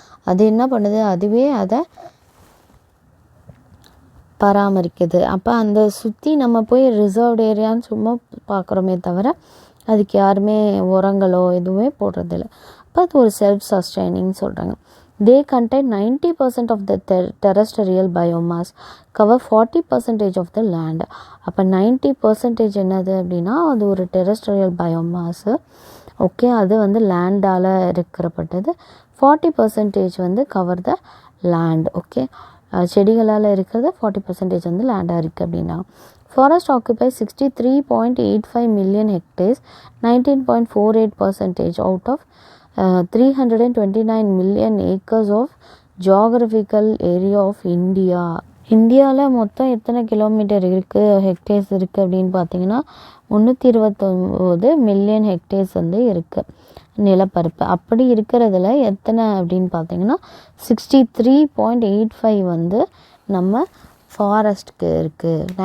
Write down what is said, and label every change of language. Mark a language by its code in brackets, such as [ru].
[ta] அது என்ன பண்ணுது, அதுவே அதை பராமரிக்குது. அப்போ அந்த சுற்றி நம்ம போய் ரிசர்வ்டு ஏரியான்னு சும்மா பார்க்குறோமே தவிர அதுக்கு யாருமே உரங்களோ எதுவுமே போடுறதில்ல. அப்போ அது ஒரு செல்ஃப் சஸ்டைனிங் சொல்கிறாங்க. [en] They contain 90% of the terrestrial biomass, cover 40% of the land. [ta] அப்போ 90% என்னது அப்படின்னா அது ஒரு டெரஸ்ட்ரியல் பயோமாஸு. ஓகே, அது லேண்டால் இருக்கிறப்பட்டது. 40% [en] Cover the land. [ta] ஓகே, செடிகளால் இருக்கிறது 40% லேண்டாக இருக்குது அப்படின்னா. [en] Forest occupy 63.85 million hectares, 19.48% out of 329 million acres of geographical area of India. [ta] இந்தியாவில் மொத்தம் எத்தனை கிலோமீட்டர் இருக்குது, ஹெக்டேர்ஸ் இருக்குது அப்படின்னு பார்த்தீங்கன்னா 329 மில்லியன் ஹெக்டேர்ஸ் இருக்குது நிலப்பரப்பு. அப்படி இருக்கிறதுல எத்தனை அப்படின்னு பார்த்தீங்கன்னா 63.85 நம்ம ஃபாரஸ்ட்டுக்கு இருக்குது.